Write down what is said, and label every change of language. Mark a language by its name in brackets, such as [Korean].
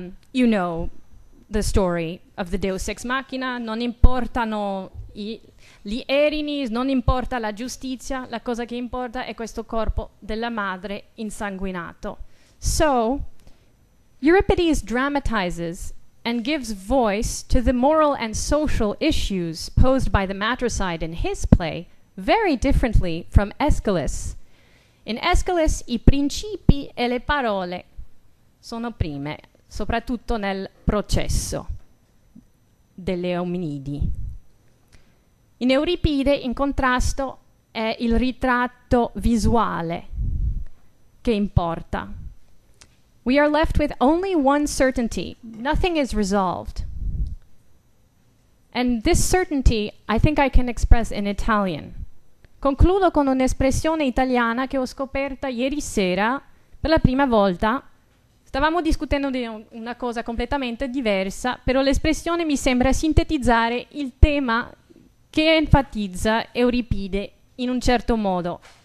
[English] You know the story of the Deus Ex Machina. [Italian] Non importano gli erini, non importa la giustizia, la cosa che importa è questo corpo della madre insanguinato. [English] So, Euripides dramatizes and gives voice to the moral and social issues posed by the matricide in his play very differently from Aeschylus. [Italian] In Aeschylus i principi e le parole sono prime, soprattutto nel processo delle ominidi. In Euripide, in contrasto, è il ritratto visuale che importa. [English] We are left with only one certainty. Nothing is resolved. And this certainty, I think I can express in Italian. [Italian] Concludo con un'espressione italiana che ho scoperta ieri sera per la prima volta. Stavamo discutendo di una cosa completamente diversa, però l'espressione mi sembra sintetizzare il tema che enfatizza Euripide in un certo modo.